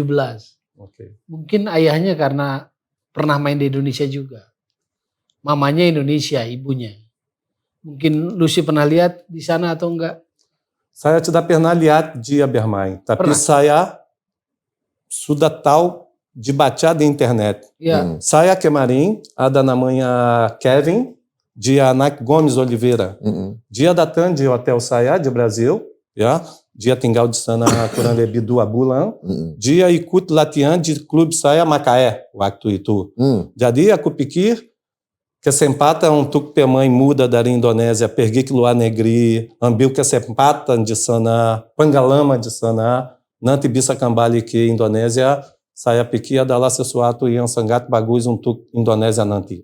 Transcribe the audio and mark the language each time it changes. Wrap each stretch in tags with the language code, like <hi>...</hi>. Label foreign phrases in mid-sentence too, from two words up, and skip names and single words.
<id>Mungkin ayahnya karena pernah main di Indonesia juga. Mamanya Indonesia, ibunya. Mungkin Lucy pernah lihat di sana atau enggak? Saya tidak pernah lihat dia bermain, tapi saya sudah tahu</id> <pt>de baixar de internet.</pt> <id>Ya. Saya kemarin ada namanya Kevin, dia Anak Gomes Oliveira. Dia datang de hotel saya de Brasil, ya. Dia tinggal di sana kurang lebih 2 bulan. Dia ikut latihan di klub saya Macaé waktu itu. Jadi aku pikir kesempatan untuk pemain muda dari Indonésia pergi ke luar negeri, ambil kesempatan di sana, pengalaman di sana, nanti bisa kembali ke Indonésia, saya pikir adalah sesuatu yang sangat bagus untuk Indonésia nanti.</id>